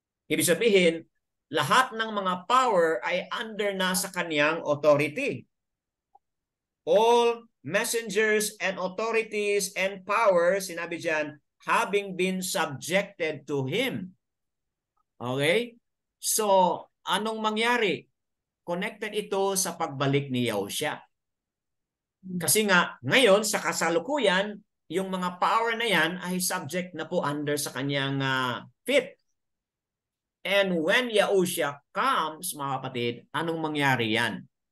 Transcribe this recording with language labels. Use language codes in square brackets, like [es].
[tl] Ibig sabihin, lahat ng mga power ay under na sa kaniyang authority. [en] All messengers and authorities and powers, [tl] sinabi dyan, [en] having been subjected to him. [tl] Okay? So, anong mangyari? Connected ito sa pagbalik ni Yahushua. Kasi nga, ngayon, sa kasalukuyan, yung mga power na yan ay subject na po under sa kanyang feet. [en] And when Yahushua comes, [tl] mga kapatid, anong mangyari yan?